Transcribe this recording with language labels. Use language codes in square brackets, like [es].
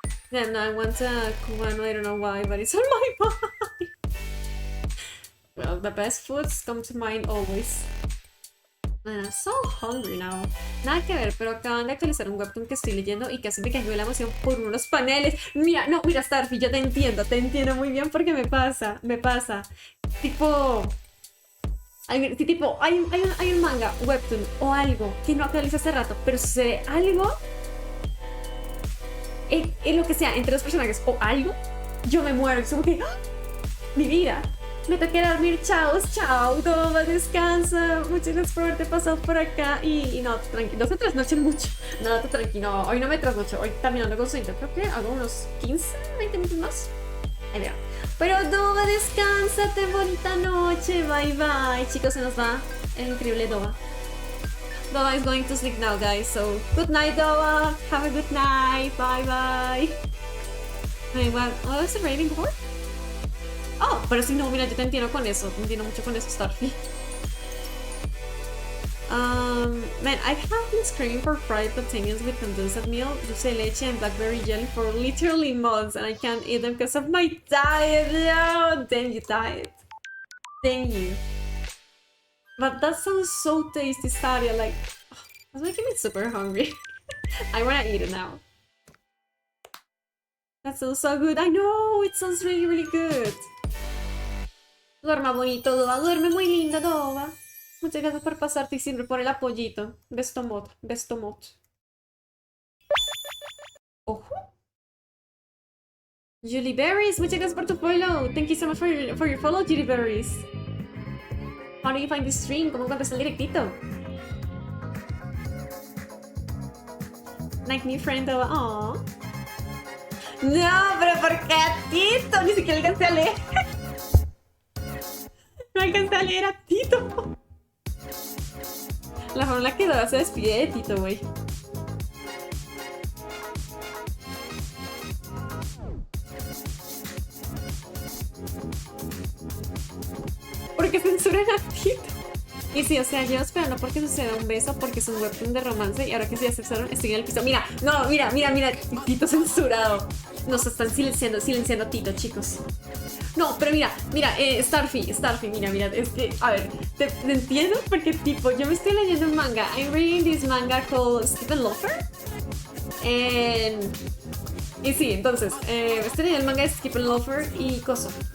[en] Yeah, no, I want a cubano, I don't know why, but it's on my mind. Well, the best foods come to mind always. Man, I'm so hungry now. [es] Nada que ver, pero acaban de actualizar un webtoon que estoy leyendo y casi me cayó la emoción por unos paneles. Mira, no, mira, Starfy, yo te entiendo muy bien porque me pasa. Tipo... hay un manga, webtoon o algo que no actualiza hace rato, pero sucede algo en lo que sea, entre los personajes o algo, yo me muero. Es como que, ¡ah! Mi vida, me toca dormir, chao, toma, descansa, muchas gracias por haberte pasado por acá y no, tranquilo, no se trasnochen mucho, no, tranquilo, hoy no me trasnocho, hoy terminando con sueño, creo que hago unos 15, 20 minutos más, ahí veo. Pero Dova, descansate, bonita noche, bye bye, chicos, se nos va el increíble Dova. [en] Dova is going to sleep now, guys, so good night, Dova, have a good night, bye bye. Wait, what was the rating for? [es] Oh, pero si no, mira, yo te entiendo con eso, te entiendo mucho con eso, Starfy. [en] Man, I have been screaming for fried plantains with condensed milk, dulce de leche, and blackberry jelly for literally months, and I can't eat them because of my diet. Yo, damn you, diet. Damn you. But that sounds so tasty, Stadia. Like, oh, that's making me super hungry. I wanna eat it now. That sounds so good. I know, it sounds really, really good. [es] Duerma bonito, Dova. Duerme muy linda, Dova. Muchas gracias por pasarte y siempre por el apoyito. Bestomot, bestomot. Ojo. Julie Berries, muchas gracias por tu follow. [en] Thank you so much for your follow, Julie Berries. How do you find this stream? [es] ¿Cómo encuentras el directito? [en] Like new friend, [es] Dova. Aww. No, pero ¿por qué a Tito? Ni siquiera alcancé a leer. No alcancé a leer a Tito. La forma en la que Dora se despide de Tito, güey. ¿Por qué censuran a Tito? Y sí, o sea, yo esperando porque suceda un beso, porque es un webtoon de romance y ahora que se aceptaron estoy en el piso. Mira, no, mira, Tito censurado. Nos están silenciando a Tito, chicos. No, pero mira, Starfy, mira, es que, a ver, te entiendo porque tipo, yo me estoy leyendo un manga. [en] I'm reading this manga called Stephen Loafer. [es] Y sí, entonces, estoy leyendo el manga de Stephen Loafer y coso.